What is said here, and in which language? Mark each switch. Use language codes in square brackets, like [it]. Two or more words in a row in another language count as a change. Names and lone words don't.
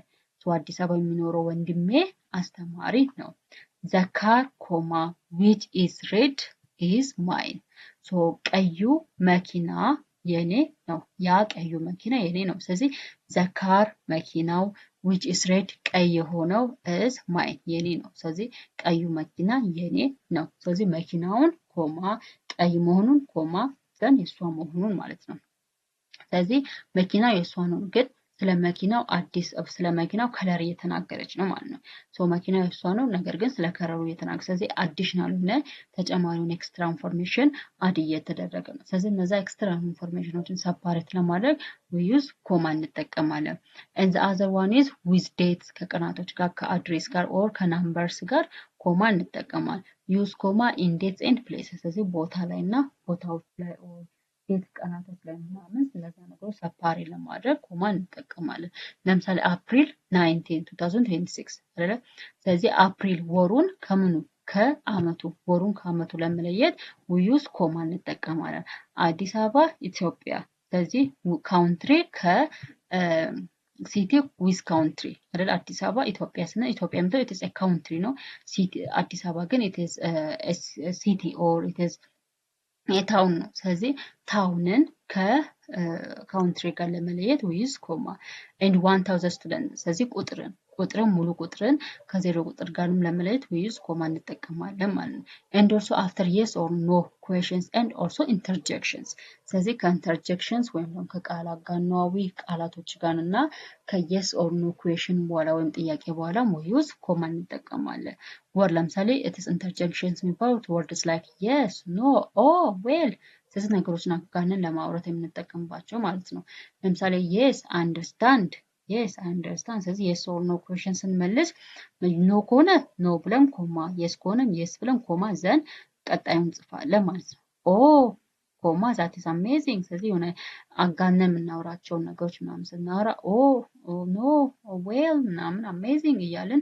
[am] አዲስ አበባ የሚኖረው ወንድሜ አስተማሪ ነው። [en] the car comma which is red is mine. [am] ቀዩ መኪና የኔ ነው። ያ ቀዩ መኪና የኔ ነው። ስለዚህ [en] the car [am] መኪናው [en] which is red [am] ቀይ የሆነው [en] is mine [am] የኔ ነው። ስለዚህ ቀዩ መኪና የኔ ነው። ስለዚህ መኪናውን ኮማ ቀይ መሆኑን ኮማ ዘን የሷ መሆኑን ማለት ነው። ስለዚህ መኪናው የሷ ነው ግን ስለ መኪናው ከለር እየተናገረች ነው ማለት ነው። መኪናው የሷ ነው ነገር ግን ስለ ከለሩ እየተናገረች ስለዚህ አዲሽናል ሆነ ተጨማሪውን [en] extra information [am] አድ እየተደረገ ነው። ስለዚህ እነዛ ኤክስትራ ኢንፎርሜሽኖችን ሰፓሬት ለማድረግ [en] we use [am] ኮማ እንጠቀማለን። [en] and the other one is with dates [am] ከቀናቶች ጋር ከአድሬስ ጋር or ከናምበርስ ጋር ኮማ እንጠቀማለን። [en] use comma in dates and places [am] ስለዚህ ቦታ ላይና ቦታዎች ላይ or ዴት ቀናቶች ላይ ምናምን ስለዛ ነገሮች ሰፓሬት ለማድረግ ኮማ እንጠቀማለን። ለምሳሌ አፕሪል 19 2026 አይደለ? ስለዚህ አፕሪል ወሩን ከአመቱ ለመለየት [en] we use [am] ኮማ እንጠቀማለን። አዲስ አበባ ኢትዮጵያ ስለዚህ [en] country city with country [am] አይደል? አዲስ አበባ ኢትዮጵያ ስነ ኢትዮጵያ ምንድነው? it is a country ነው። ሲቲ አዲስ አበባ ግን it is a city or it is የታውን ነው። ስለዚህ ታውንን ከካውንትሪ ጋር ለመለየት we use comma. [en] and 1000 students [am] ስለዚህ ቁጥርን ሙሉ ቁጥርን ከዜሮ ቁጥር ጋርም ለመለየት [en] we use comma [am] እንጠቀማለን ማለት ነው። [en] and also after yes or no questions and also interjections [am] ስለዚህ ከኢንተርጀክሽንስ ወይም ደግሞ ከቃል አጋኗዊ ቃላቶች ጋርና ከየስ [en] or no question [am] በኋላ ወይም ጥያቄ በኋላ [en] we use comma [am] እንጠቀማለን። ወር ለምሳሌ [en] it is interjections [am] የሚባሉት [en] words like yes no oh well [am] ስለዚህ ነገሮችን አጋነን ለማውራት የምንጠቀምባቸው ማለት ነው። ለምሳሌ [en] yes understand yes [am] understand ስለዚህ [en] yes or no question [am] ስንመልስ ኖ ከሆነ ኖ ብለን ኮማ yes ከሆነም yes ብለን ኮማ ዘን ቀጣዩን እንጽፋለን ማለት ነው። ኦ [en] comma that is amazing [am] ስለዚህ የሆነ አጋነን የምናወራቸውን ነገሮች ምናምን ስናወራ [en] oh no well [am] ምናምን አሜዚንግ እያልን